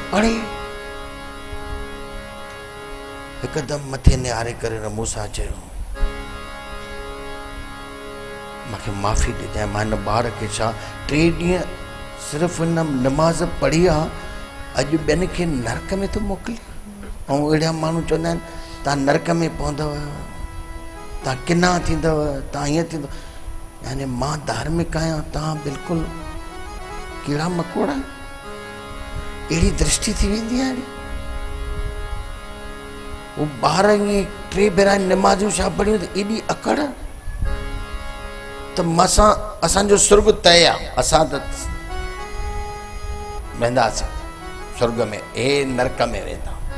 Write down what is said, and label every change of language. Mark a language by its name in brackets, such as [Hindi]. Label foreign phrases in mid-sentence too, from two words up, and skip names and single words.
[Sindhi] अड़े हिकदमि मथे निहारे करे मूसा चयो, मूंखे माफ़ी ॾिजांइ, मां हिन ॿार खे छा 3 ॾींहं सिर्फ़ु हिन नमाज़ पढ़ी आहे, अॼु ॿियनि खे नरक में थो मोकिले। ऐं अहिड़ा माण्हू चवंदा आहिनि ता नरक में पहुंदव, ता किना थींदव, ता हीअं थींदव। यानी मां धार्मिक आहियां, तव्हां बिल्कुलु कीड़ा मकोड़ा। अहिड़ी दृष्टि थी वेंदी आहे। वो ॿार ईअं 3 भेरा निमाज़ूं छा पढ़ियूं त एॾी अकड़ त मसां असांजो सुर्ग तय आहे, असां त वेंदासीं स्वर्ग में, हे नरक में वेंदा।